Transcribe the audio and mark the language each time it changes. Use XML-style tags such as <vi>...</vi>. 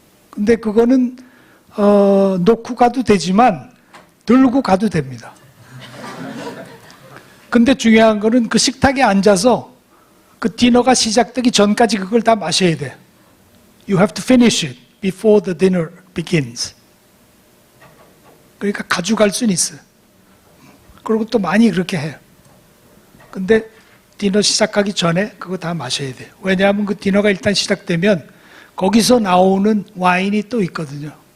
<ko>근데 그거는 놓고 가도 되지만 들고 가도 됩니다. 근데 중요한 거는 그 식탁에 앉아서 그 디너가 시작되기 전까지 그걸 다 마셔야 돼.</ko> <en>You have to finish it before the dinner begins.</en> <ko>그러니까 가져갈 수는 있어요. 그리고 또 많이 그렇게 해요. 근데 디너 시작하기 전에 그거 다 마셔야 돼요. 왜냐하면 그 디너가 일단 시작되면 거기서 나오는 와인이 또 있거든요.</ko>